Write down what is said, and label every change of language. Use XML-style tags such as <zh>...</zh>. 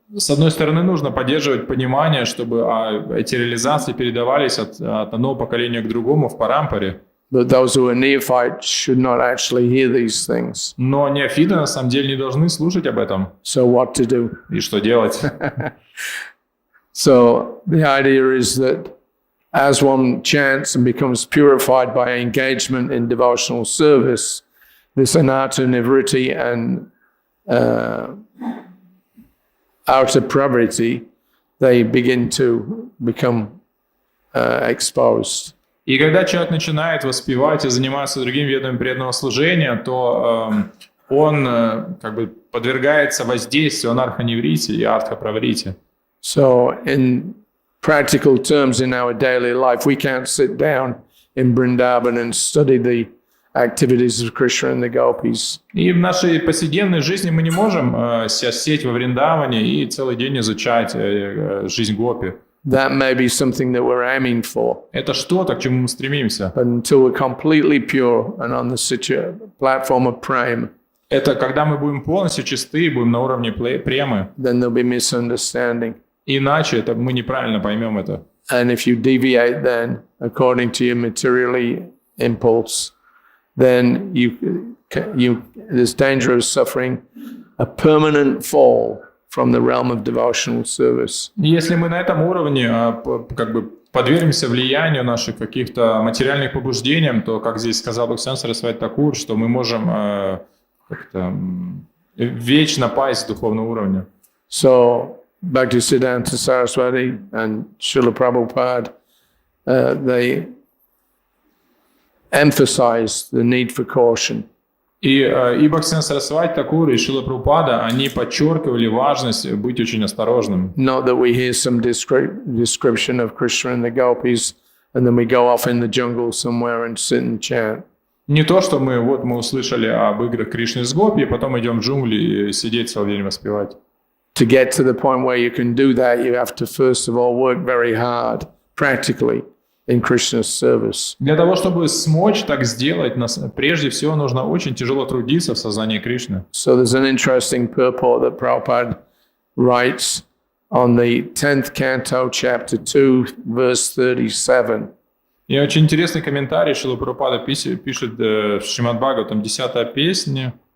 <ru>С одной стороны, нужно поддерживать понимание, чтобы эти реализации передавались от одного поколения к другому в парампаре.</ru> <en>But those who are neophytes should not actually hear these things.</en> <ru>Но неофиты на самом деле не должны слушать об этом.</ru> <en>So what to do?</en> <ru>И что делать?</ru> <en>So the idea is that as one chants and becomes purified by engagement in devotional service, this anatta nivritti and outer pravritti, they begin to become exposed.</en> <ru>И когда человек начинает воспевать и заниматься другими видами преданного служения, то он как бы подвергается воздействию анарха-неврити и артха-праврити.</ru> <en>So in practical terms in our daily life, we can't sit down in Vrindavan and study the activities of Krishna and the gopis.</en> <ru>И в нашей повседневной жизни мы не можем сесть во Вриндаване и целый день изучать жизнь гопи.</ru> <en>That may be something that we're aiming for.</en> <ru>Это что-то, к чему мы стремимся.</ru> <en>But until we're completely pure and on the platform of prema,</en> <ru>Это когда мы будем полностью чисты, будем на уровне премы.</ru> <en>then there'll be misunderstanding.</en> <ru>Иначе это мы неправильно поймем это.</ru> <en>And if you deviate then, according to your materially impulse, then there's danger of suffering a permanent fall from the realm of devotional service.</en> <ru>Если мы на этом уровне как бы подвергнемся влиянию наших каких-то материальных побуждений, то, как здесь сказал Бхактисиданта Сарасвати Такур, что мы можем как-то вечно пасть с духовного уровня.</ru> <en>So Bhaktisiddhanta Saraswati and Srila Prabhupada, they emphasize the need for caution.</en> <ru>И Бхактисиданта Сарасвати Такур и Шрила Прабхупада, они подчеркивали важность быть очень осторожным.</ru> <en>Not that we hear some description of Krishna and the gopis, and then we go off in the jungle somewhere and sit and chant.</en> <ru>Не то, что мы услышали об играх Кришны с Гопи, и потом идем в джунгли и сидеть целый день воспевать.</ru> <en>To get to the point where you can do that, you have to first of all work very hard, practically, in Krishna's service.</en> <ru>Для того, чтобы смочь так сделать, прежде всего нужно очень тяжело трудиться в сознании Кришны.</ru> <en>So there's an interesting purport that Prabhupada writes on the 10th canto, chapter 2, verse 37.</en> <ru>И очень интересный комментарий Шрила Прабхупада пишет в Śrīmad-Bhāgavatam, 10-я песня,</ru>